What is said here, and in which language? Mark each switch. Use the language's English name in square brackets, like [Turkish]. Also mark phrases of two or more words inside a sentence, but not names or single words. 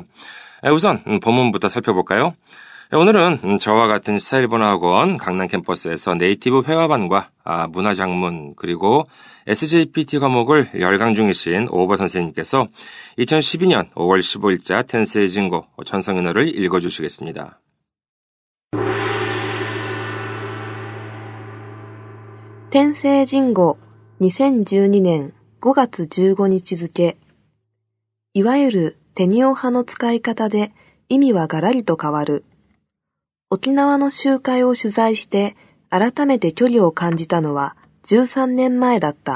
[Korean] 우선 본문부터 살펴볼까요? 오늘은 저와 같은 시사일본어학원 강남 캠퍼스에서 네이티브 회화반과 문화장문 그리고 SJPT 과목을 열강 중이신 오버 선생님께서 2012년 5월 15일자 텐세이 진고 전성인어를 읽어주시겠습니다. [Japanese] 텐세이 진고 2012 年5月15日付。いわゆるテニオ派の使い方で意味はガラリと変わる。沖縄の集会を取材して改めて距離を感じたのは13年前だった。